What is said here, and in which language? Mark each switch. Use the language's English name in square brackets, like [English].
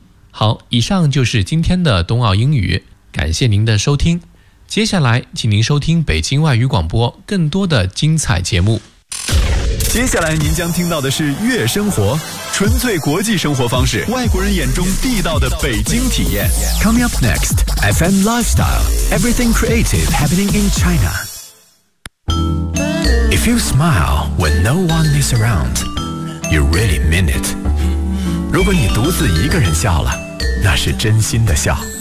[Chinese] 好，以上就是今天的冬奥英语，感谢您的收听，接下来请您收听北京外语广播更多的精彩节目。接下来您将听到的是月生活，纯粹国际生活方式，外国人眼中地道的北京体验。 [English] Coming up next, FM Lifestyle, Everything Creative Happening in ChinaIf you smile when no one is around, you really mean it. [Chinese] 如果你独自一个人笑了，那是真心的笑。